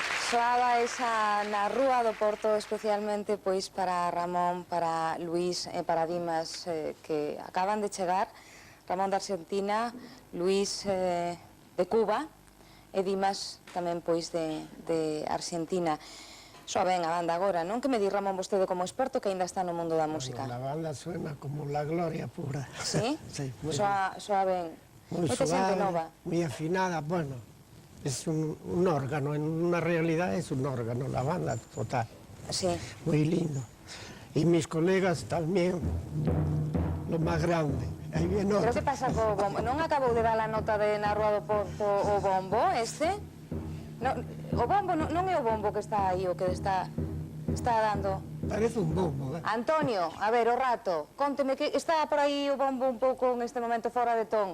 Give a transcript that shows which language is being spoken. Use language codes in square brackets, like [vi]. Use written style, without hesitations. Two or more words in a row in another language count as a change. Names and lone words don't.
[gl] Soaba esa na Rúa do Porto especialmente pois para Ramón, para Luís e para Dimas que acaban de chegar. Ramón de Argentina, Luís de Cuba e Dimas tamén pois de Argentina. Soa ben a banda agora, non? Que me di Ramón vostede como experto que ainda está no mundo da música? [es] La banda suena como la gloria pura. Sí? Sí, [gl] Soa ben. Moita xente nova. [es] Muy afinada, bueno, es un órgano, en una realidad es un órgano, la banda total. Sí. Muy lindo. Y mis colegas también, lo más grande. Ahí viene otro. [gl] Pero que pasa co bombo? Non acabou de dar a nota de na Rúa do Porto o bombo, este? O bombo non é o bombo que está aí, o que está dando. [es] Parece un bombo, ¿eh? [gl] Antonio, a ver, o rato, conteme que está por aí o bombo un pouco en este momento fora de ton.